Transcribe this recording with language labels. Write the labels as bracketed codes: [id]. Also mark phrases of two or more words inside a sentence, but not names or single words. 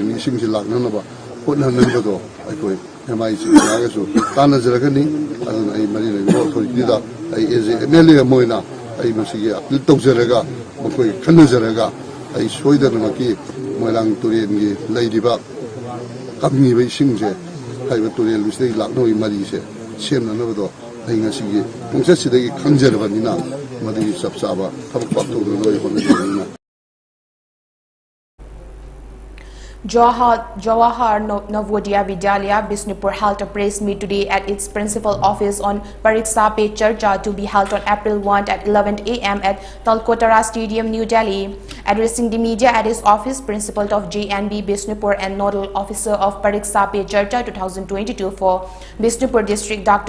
[mni] ni ising si lakna na ba hotna na ba do akoi emai si ga su tan jaraga ni ado ai mari le mo thori da ai eze emele moina ai masigi apil tawjaraga makoi khanajaraga ai soidana maki Moirang Turel gi leidiba kamni bai singje hai ba Turel bisai laknoi mari se semna na do ai ngasigi pungsa sidagi khangjarbanina madi sabsaba thabak pakto loi honna [en] Jawahar Navodaya Vidyalaya Bisnupur held a press meet today at its principal office on Pariksha Pe Charcha to be held on April 1 at 11 a.m. at Talkotara Stadium, New Delhi. Addressing the media at his office, Principal of JNB Bishnupur and Nodal Officer of Pariksha Pe Charcha 2022 for Bishnupur District, Dr.